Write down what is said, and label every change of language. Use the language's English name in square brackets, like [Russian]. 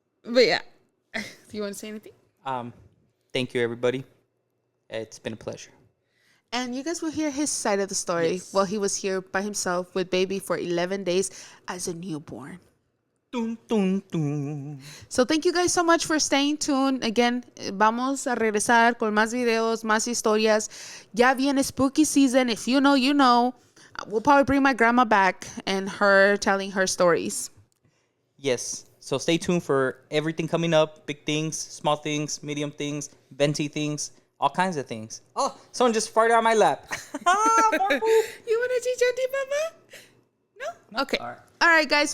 [English] But yeah, do you want to say anything? Thank you, everybody. It's been a pleasure. And you guys will hear his side of the story. Yes. While he was here by himself with baby for 11 days as a newborn. Dun, dun, dun. So thank you guys so much for staying tuned. [Spanish] Again, vamos a regresar con más videos, más historias. Ya viene [English] spooky season. If you know, you know. We'll probably bring my grandma back and her telling her stories. Yes. So stay tuned for everything coming up. Big things, small things, medium things, venti things, all kinds of things. Oh, someone just farted on my lap. You want to teach Auntie Mama? No? Okay. All right, guys.